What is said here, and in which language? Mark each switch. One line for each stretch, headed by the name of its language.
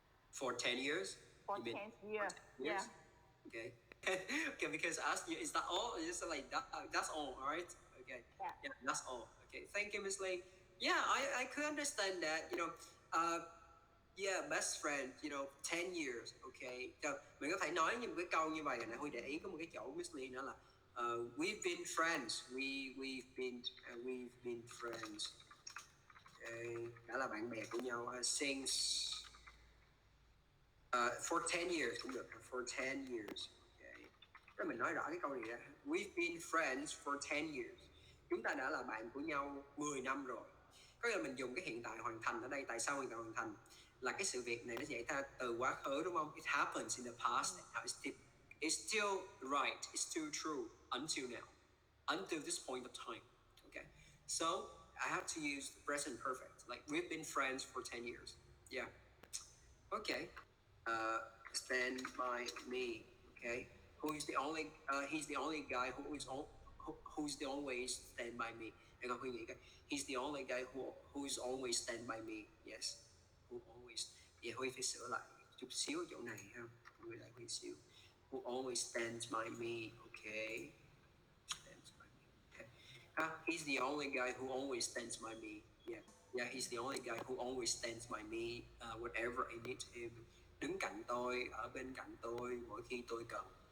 English: For 10 years. For 10th year. Yeah. Okay. Okay, because I asked you, is that all? It's like that. That's all right? Okay. Yeah. That's all. Okay. Thank you, Miss Lee. Yeah, I could understand that. Yeah, best friend. 10 years. Okay.
Vietnamese: Mình có thể nói những cái câu như vậy này. Huy để ý có một cái chỗ Miss Lee nữa là
English: we've been friends. We've been friends. Okay.
Vietnamese: Đã là bạn bè của nhau
English: since for 10 years
Vietnamese: cũng được.
English: For 10 years.
Vietnamese: Rồi mình nói rõ cái câu này ra.
English: We've been friends for 10 years.
Vietnamese: Chúng ta đã là bạn của nhau 10 năm rồi. Có nghĩa là mình dùng cái hiện tại hoàn thành ở đây. Tại sao hiện tại hoàn thành? Là cái sự việc này nó xảy ra từ quá khứ, đúng không?
English: It happens in the past. It's still right. It's still true until now. Until this point of time. Okay. So I have to use the present perfect. Like we've been friends for 10 years. Yeah. Okay. Stand by me. Okay. Who is the only? He's the only guy who's the always stand by me. He's the only guy who is always stand by me. Yes. Who always.
Vietnamese: Vậy Huy phải sửa lại chút xíu chỗ này ha. Huy lại Huy xíu.
English: Who always stands by me. Okay. Stands by me. Okay. He's the only guy who always stands by me. Yeah, yeah, he's the only guy who always stands by me whenever I need him.
Vietnamese: Đứng cạnh tôi, ở bên cạnh tôi mỗi khi tôi cần.